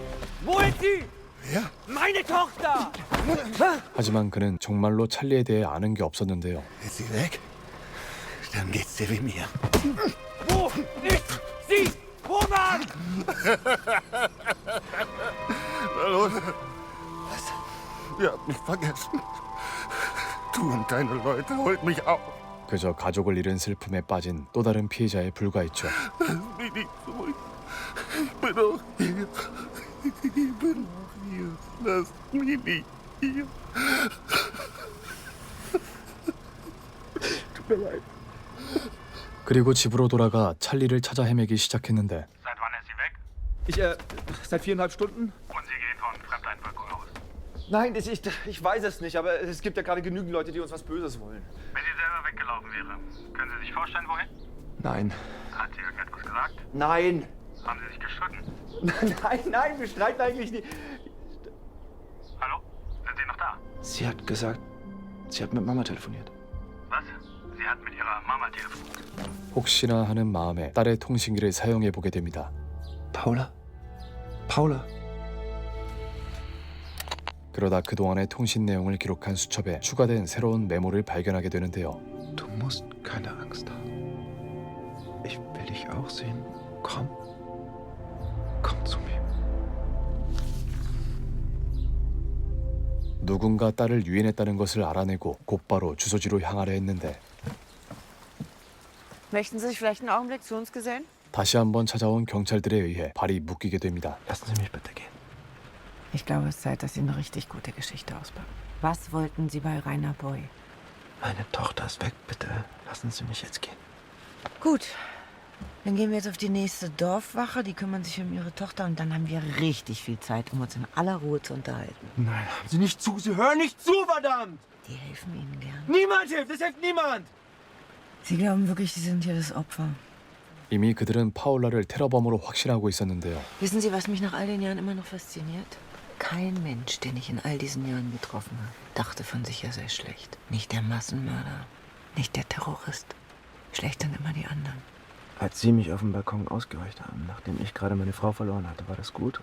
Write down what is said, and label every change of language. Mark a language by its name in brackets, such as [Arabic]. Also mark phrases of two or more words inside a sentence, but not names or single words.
[German] Wo ist sie? Ja? Meine Tochter! [Korean] 하지만 그는 정말로 찰리에 대해 아는 게 없었는데요. [German] Ist sie weg? Dann geht's dir wie mir. Wo ist sie? Roman! Los. Was? Ihr habt mich vergessen. Du und deine Leute holt mich auf. [Korean] 그저 가족을 잃은 슬픔에 빠진 또 다른 피해자에 불과했죠. [German] Lass mich nicht zurück. Ich bin doch hier. Ich bin noch hier. Lass mich nicht hier. Tut mir leid. [Korean] 그리고 집으로 돌아가 찰리를 찾아 헤매기 시작했는데 [German] Seit wann ist sie weg? Seit 4,5 Stunden. Und Sie gehen von Fremdeinwirkung aus? Nein, ich weiß es nicht, aber es gibt ja gerade genügend Leute, die uns was Böses wollen. Wenn sie selber weggelaufen wäre, können Sie sich vorstellen, wohin? Nein. Hat sie irgendetwas gesagt? Nein! Haben Sie sich gestritten? Nein, wir streiten eigentlich nicht. Hallo? Sind Sie noch da? Sie hat gesagt, sie hat mit Mama telefoniert. Was? Sie hat mit ihrer Mama telefoniert. [Korean] 혹시나 하는 마음에 딸의 통신기를 사용해 보게 됩니다. [German] Paula? Paula? [Korean] 그러다 그동안의 통신 내용을 기록한 수첩에 추가된 새로운 메모를 발견하게 되는데요. [German] Du musst keine Angst haben. Ich will dich auch sehen. Komm. Komm zu mir. [Korean] 누군가 딸을 유인했다는 것을 알아내고 곧바로 주소지로 향하려 했는데 [German] Möchten Sie sich vielleicht einen Augenblick zu uns gesellen? [Korean] 다시 한번 찾아온 경찰들에 의해 발이 묶이게 됩니다. [German] Lassen Sie mich bitte gehen. Ich glaube, es ist Zeit, dass Sie eine richtig gute Geschichte auspacken. Was wollten Sie bei Rainer Boy? Meine Tochter ist weg, bitte. Lassen Sie mich jetzt gehen. Gut. Dann gehen wir jetzt auf die nächste Dorfwache. Die kümmern sich um Ihre Tochter und dann haben wir richtig viel Zeit, um uns in aller Ruhe zu unterhalten. Nein, haben Sie nicht zu. Sie hören nicht zu, verdammt! Die helfen Ihnen gern. Niemand hilft, es hilft niemand! Sie glauben wirklich, Sie sind hier das Opfer. [Korean] 이미 그들은 파울라를 테러범으로 확신하고 있었는데요. [German] Wissen Sie, was mich nach all den Jahren immer noch fasziniert? Kein Mensch, den ich in all diesen Jahren getroffen habe, dachte von sich, er sei schlecht. Nicht der Massenmörder, nicht der Terrorist. Schlecht sind immer die anderen. Als Sie mich auf dem Balkon ausgeweicht haben, nachdem ich gerade meine Frau verloren hatte, war das gut?